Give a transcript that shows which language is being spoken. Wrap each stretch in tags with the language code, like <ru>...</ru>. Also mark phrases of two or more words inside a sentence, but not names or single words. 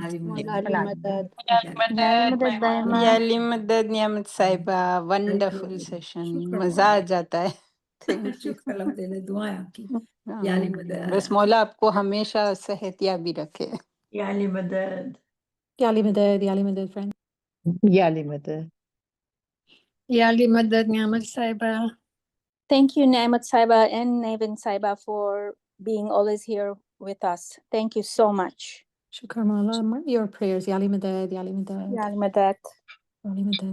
<hi>याली मौला मदद, अली मदद। याली मदद दायमा। याली मदद नियामत साहिबा, वंडरफुल शुक्र, सेशन, शुक्र मजा आ मौला। जाता है।</hi> <en>thank you.</en> <hi>शुक्र अल्हम्दुलिल्लाह, दुआएं आपकी। याली मदद। बस मौला आपको हमेशा सेहतियाबी रखे। याली मदद.</hi> <en>Yali Madad, Yali Madad, friend. Yali Mother. Yali Madad Niamat Saiba. Thank you, Naimat Saiba and Navin Saiba, for being always here with us. Thank you so much. Shukar Mala, your prayers. Yali Madad, Yali Madad, Yali Madat. Yali Madad.</en>